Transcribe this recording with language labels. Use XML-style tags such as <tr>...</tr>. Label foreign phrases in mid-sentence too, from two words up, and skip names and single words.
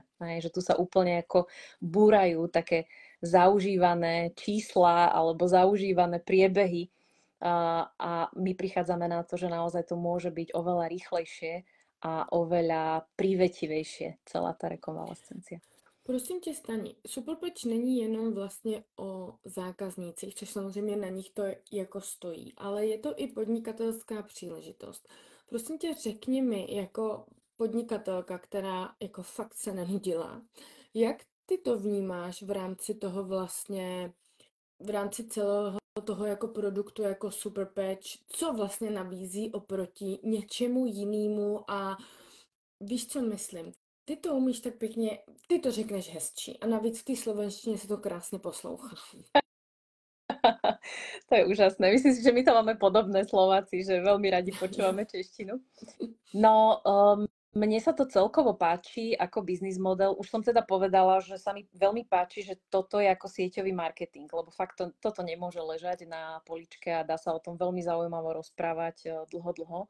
<sk>Hej, že tu sa úplne ako búrajú také zaužívané čísla alebo zaužívané priebehy a my prichádzame na to, že naozaj to môže byť oveľa rýchlejšie a oveľa prívetivejšie celá tá rekonvalescencia.</sk> <cs>Prosím tě, Stani, Superpatch není jenom vlastně o zákaznících, což samozřejmě na nich to jako stojí, ale je to i podnikatelská příležitost. Prosím tě, řekni mi jako podnikatelka, která jako fakt se nenudila, jak ty to vnímáš v rámci toho vlastně, v rámci celého toho jako produktu jako Superpatch, co vlastně nabízí oproti něčemu jinému a víš, co myslím? Ty to umíš tak pěkně, ty to řekneš hezčí a navíc v té slovenštině se to krásně poslouchá.</cs> <sk>To je úžasné. Myslím si, že my to máme podobné Slováci, že veľmi radi počúvame češtinu. No, mne sa to celkovo páči ako biznis model. Už som teda povedala, že sa mi veľmi páči, že toto je ako sieťový marketing, lebo fakt toto nemôže ležať na poličke a dá sa o tom veľmi zaujímavo rozprávať dlho.</sk>